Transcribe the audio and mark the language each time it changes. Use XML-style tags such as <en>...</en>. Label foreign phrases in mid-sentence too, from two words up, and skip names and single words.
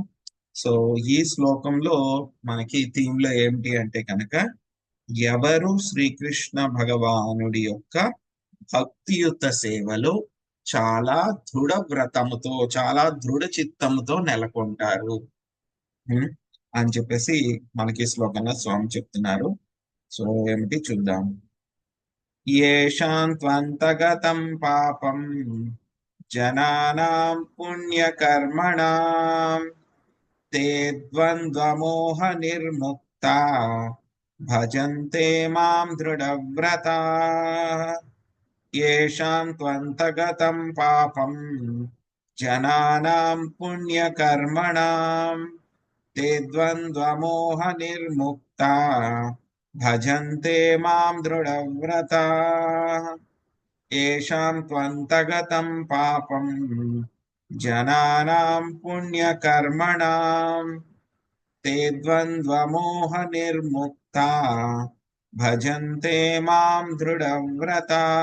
<te>సో ఈ శ్లోకంలో మనకి థీమ్ లో ఏమిటి అంటే కనుక, ఎవరు శ్రీకృష్ణ భగవానుడి యొక్క భక్తియుత సేవలో చాలా దృఢ వ్రతముతో, చాలా దృఢ చిత్తముతో నెలకొంటారు అని చెప్పేసి మనకి ఈ శ్లోకంలో స్వామి చెప్తున్నారు. సో ఏమిటి చూద్దాం.</te> <sa>येषां त्वन्तगतं पापं जनानां पुण्यकर्मणां ते द्वन्द्वमोहनिर्मुक्ता भजन्ते मां दृढव्रता. येषां त्वन्तगतं पापं जनानां पुण्यकर्मणां ते द्वन्द्वमोहनिर्मुक्ता భజంతే మాం దృఢవ్రతా. ఏషాం త్వంతగతం పాపం జనానాం పుణ్యకర్మణాం తే ద్వంద్వమోహ నిర్ముక్తా భజంతే మాం దృఢవ్రతా.</sa>